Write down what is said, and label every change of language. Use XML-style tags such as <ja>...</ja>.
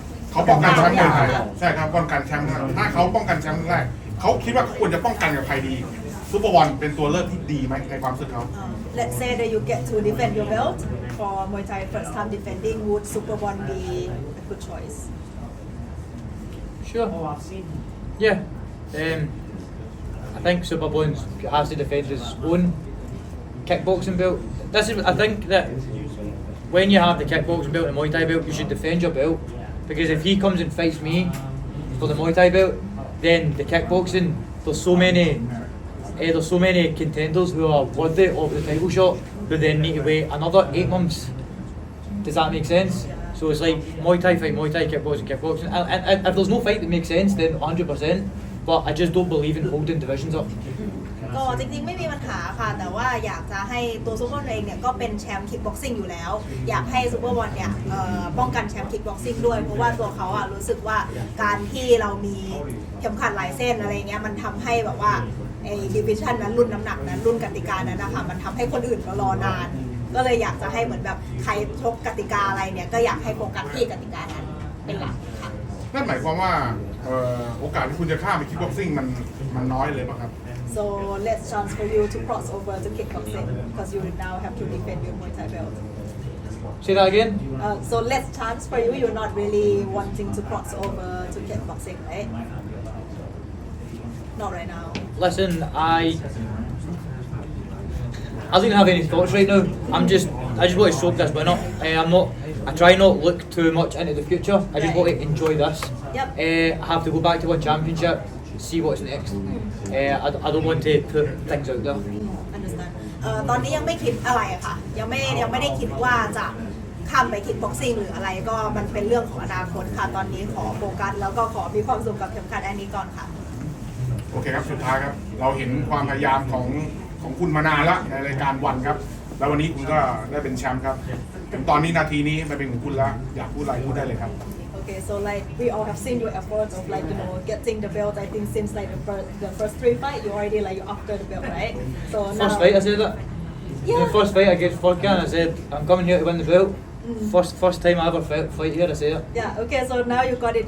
<th>เขาป้องกันแชมป์คนไทยใช่ครับป้องกันแชมป์ถ้าเขาป้องกันแชมป์แรกเขาคิดว่าควรจะป้องกันกับใครดีซูเปอร์บอลเป็นตัวเลือกที่ดีไหมในความรู้สึกเขา</th> <en>Let's say that you get to defend your belt for Muay Thai first time defending would Super One be a good choice Sure Yeah I think Super One has to defend his own kickboxing belt I think that when you have the kickboxing belt and Muay Thai belt you should defend your belt because if he comes and fights me for the Muay Thai belt then the kickboxing there's so many contenders who are worthy of the title shot who then need to wait another 8 months. Does that make sense? So it's like Muay Thai fight Muay Thai, kickboxing. And if there's no fight that makes sense then 100%. But I just don't believe in holding divisions up.</en> <th>ก็จริงๆไม่มีปัญหาค่ะแต่ว่าอยากจะให้ตัวซูเปอร์บอลเองเนี่ยก็เป็นแชมป์คิกบ็อกซิ่งอยู่แล้วอยากให้ซูเปอร์บอลเนี่ยป้องกันแชมป์คิกบ็อกซิ่งด้วยเพราะว่าตัวเขาอะรู้สึกว่าการที่เรามีเข็มขัดหลายเส้นอะไรเงี้ยมันทำให้แบบว่าไอ้ดิวิชั่นนั้นรุ่นน้ำหนักนั้นรุ่นกติกานั้นนะคะมันทำให้คนอื่นรอนานก็เลยอยากจะให้เหมือนแบบใครชกกติกาอะไรเนี่ยก็อยากให้โฟกัสที่กติกานั้นเป็นหลักค่ะ นั่นหมายความว่าโอกาสที่คุณจะข้ามไปคิกบ็อกซิ่งมันน้อยเลยป่ะครับ</th> <en>So less chance for you to cross over to kickboxing because you now have to defend your Muay Thai belt. Say that again. So less chance for you. You're not really wanting to cross over to kickboxing, right? Not right now. Listen, I don't have any thoughts right now. I just want to soak this win up. I try not look too much into the future. I just want to enjoy this. Yep. I have to go back to one championship, see what's next. I don't want to put things out there. Understand.</en> <th>ตอนนี้ยังไม่คิดอะไรอะค่ะยังไม่ได้คิดว่าจะข้ามไปคิกบ็อกซิ่งหรืออะไรก็มันเป็นเรื่องของอนาคตค่ะตอนนี้ขอโฟกัสแล้วก็ขอมีความสุขกับเข็มขัดอันนี้ก่อนค่ะ โอเคครับสุดท้ายครับเราเห็นความพยายามของคุณมานานแล้วในรายการวันครับแล้ววันนี้คุณก็ได้เป็นแชมป์ครับถึงตอนนี้นาทีนี้มันเป็นของคุณแล้วอยากพูดอะไรพูดได้เลยครับ</th> <en>Okay, so like we all have seen your efforts of like getting the belt. I think since like the first 3 fights, you already like you're after the belt, right? So now. First fight, I said that. Yeah. The first fight against Furkan, I said I'm coming here to win the belt. First time I ever fight here, I say it. Yeah. Okay. So now you got it.</en>